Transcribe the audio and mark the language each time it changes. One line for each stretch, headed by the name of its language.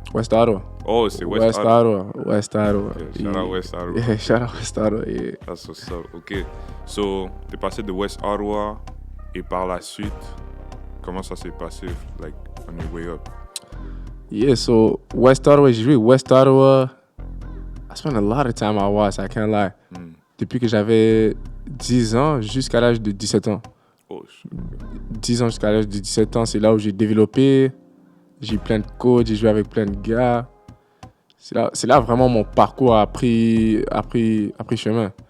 English: West Ottawa.
French: Oh, c'est West Ottawa.
English: West Ottawa. Okay. Shout out West Ottawa. Yeah, shout out West Ottawa. Yeah. That's what's up. Ok.
French: So, t'es passé de West Ottawa et par la suite, comment ça s'est passé, like,
English: on your way up?
French: Yeah, so West Ottawa, j'ai joué West Ottawa.
English: I spent a lot of time out west, I can't lie.
French: Depuis que j'avais 10 ans jusqu'à l'âge de 17 ans. Oh, 10 ans jusqu'à l'âge de 17 ans, c'est là où j'ai développé. J'ai eu plein de coachs, j'ai joué avec plein de gars. C'est là vraiment mon parcours a pris chemin.